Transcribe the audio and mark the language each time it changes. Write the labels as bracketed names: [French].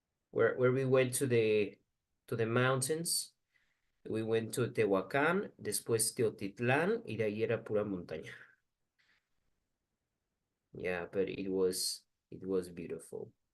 [English] Where we went to the mountains. [Spanish] We went to Tehuacán, después Teotitlán, y de ahí era pura montaña. [English] Yeah, but it was beautiful.